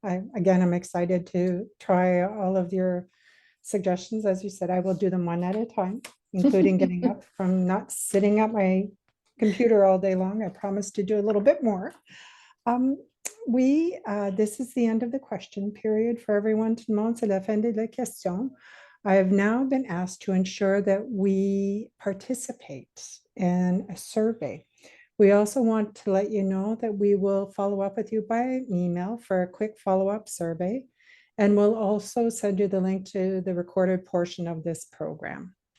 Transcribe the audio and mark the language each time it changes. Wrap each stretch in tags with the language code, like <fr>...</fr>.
<en>Again, I'm excited to try all of your suggestions. As you said, I will do them one at a time, including getting up from not sitting at my computer all day long. I promise to do a little bit more. This is the end of the question period for everyone.</en> <fr>Tout le monde, c'est la fin de la question.</fr> <en>I have now been asked to ensure that we participate in a survey. We also want to let you know that we will follow up with you by email for a quick follow-up survey, and we'll also send you the link to the recorded portion of this program.</en>